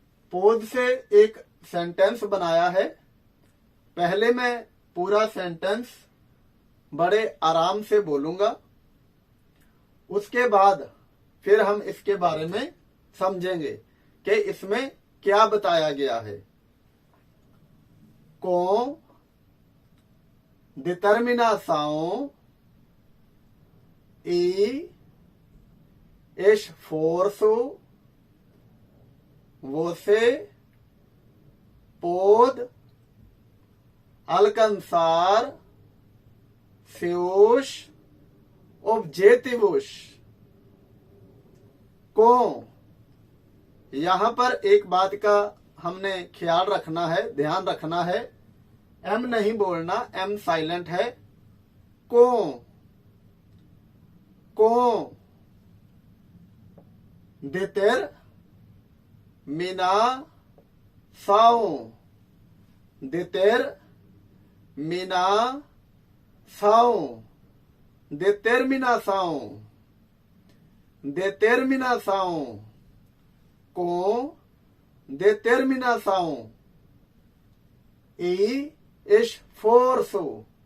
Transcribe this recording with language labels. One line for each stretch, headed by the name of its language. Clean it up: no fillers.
Hindi: पोद से एक सेंटेंस बनाया है। पहले मैं पूरा सेंटेंस बड़े आराम से बोलूंगा, उसके बाद फिर हम इसके बारे में समझेंगे कि इसमें क्या बताया गया है।
Portuguese: Com determinação e esforço, você pode alcançar seus objetivos।
Hindi: com यहां पर एक बात का हमने ख्याल रखना है, ध्यान रखना है, एम नहीं बोलना, एम साइलेंट है।
Portuguese: को देतेर मीना साओ, देतेर मीना साओ, determinação, determinação, com determinação e esforço।